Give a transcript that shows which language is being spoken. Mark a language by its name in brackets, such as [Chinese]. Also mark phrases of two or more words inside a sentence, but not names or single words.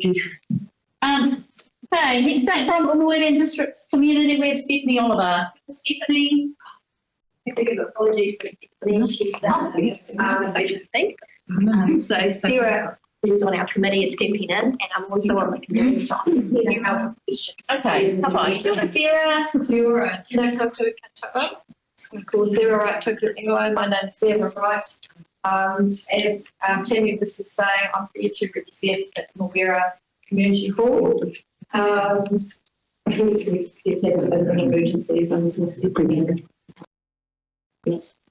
[English] Okay, next up from Northern District's community, we have Stephanie Oliver. Stephanie. I think of apologies for the issue that agency. So Sarah is on our committee is stepping in, and I'm also on the committee side. Okay, hi. Sarah. Sarah, [Māori] Tēnā koutou katoa. [English] I'm called Sarah Wright Tukuringo. My name is Sarah Wright. As Tammy was just saying, I'm here to represent at Morwera Community Hall. Emergencies, I'm yes.